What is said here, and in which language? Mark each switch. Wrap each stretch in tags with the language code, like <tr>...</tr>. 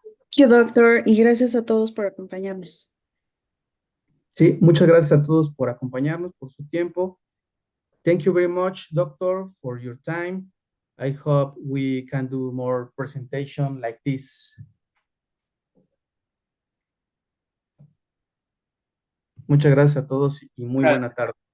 <en>Thank you, doctor,</en> <es>y gracias a todos por acompañarnos. Sí, muchas gracias a todos por acompañarnos, por su tiempo.</es> <en>Thank you very much, doctor, for your time. I hope we can do more presentation like this.</en> <es>Muchas gracias a todos y muy buena tarde.</es>